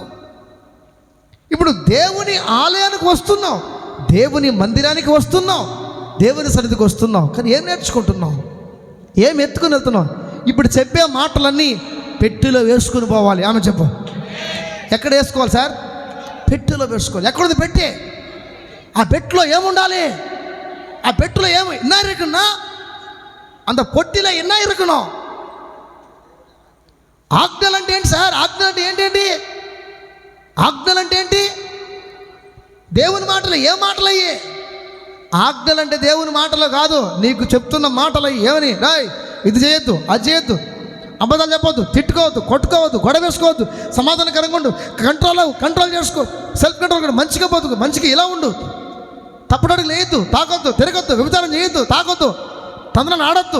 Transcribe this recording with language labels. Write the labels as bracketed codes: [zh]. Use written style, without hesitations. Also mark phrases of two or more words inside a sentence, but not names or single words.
[te] ఇప్పుడు దేవుని ఆలయానికి వస్తున్నావు, దేవుని మందిరానికి వస్తున్నావు, దేవుని సన్నిధికి వస్తున్నావు, కానీ ఏం నేర్చుకుంటున్నావు? ఏం ఎత్తుకుని వెళ్తున్నావు? ఇప్పుడు చెప్పే మాటలన్నీ పెట్టెలో వేసుకుని పోవాలి. ఆమె చెప్పు. ఎక్కడ వేసుకోవాలి సార్? పెట్టెలో వేసుకోవాలి. ఎక్కడుంది పెట్టే? ఆ పెట్టెలో ఏముండాలి? ఆ పెట్టెలో ఏమి [ta] என்ன இருக்குன்னா அந்த பொட்டில என்ன இருக்கணும்? [te] ఆజ్ఞలు అంటే ఏంటి సార్? ఆజ్ఞలు అంటే ఏంటండి? ఆజ్ఞలు అంటే ఏంటి? దేవుని మాటలు. ఏ మాటలు అయ్యి? ఆజ్ఞలు అంటే దేవుని మాటలు కాదు, నీకు చెప్తున్న మాటలు అయ్యి. ఏమని? రాయ్, ఇది చేయొద్దు, అది చేయొద్దు, అబద్ధాలు చెప్పవద్దు, తిట్టుకోవద్దు, కొట్టుకోవద్దు, గొడవ వేసుకోవద్దు, సమాధానకరంగా ఉండు, కంట్రోల్ చేసుకో, [en] self control [te] కూడా, మంచిగా బతుకు, మంచిగా ఇలా ఉండు, తప్పుడడుగు లేయొద్దు, తాకొద్దు, తిరగొద్దు, వ్యభిచారం చేయొద్దు, తాకొద్దు, తండ్రిని ఆడొద్దు.